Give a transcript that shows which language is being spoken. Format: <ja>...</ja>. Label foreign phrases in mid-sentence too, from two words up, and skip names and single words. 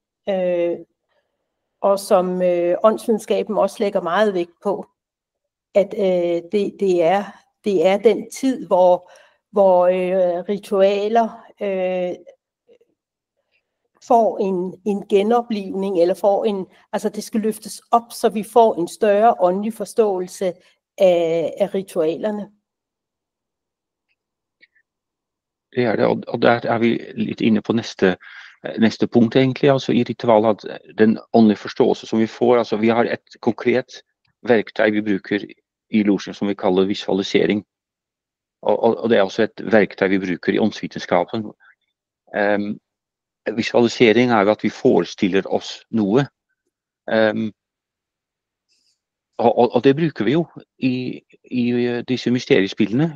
<da>Og som åndsvidenskaben også lægger meget vægt på, at det er den tid, hvor ritualer får en genoplivning, eller altså det skal løftes op, så vi får en større åndelig forståelse af ritualerne.</da> <no>Det er det, og der er vi litt inne på neste punkt egentlig, altså i ritualet, at den åndelige forståelse som vi får, altså vi har et konkret verktøy vi bruker i losjen som vi kaller visualisering, og det er også et verktøy vi bruker i åndsvitenskapen. Visualisering er jo at vi forestiller oss noe, og det bruker vi jo i disse mysteriespillene.</no>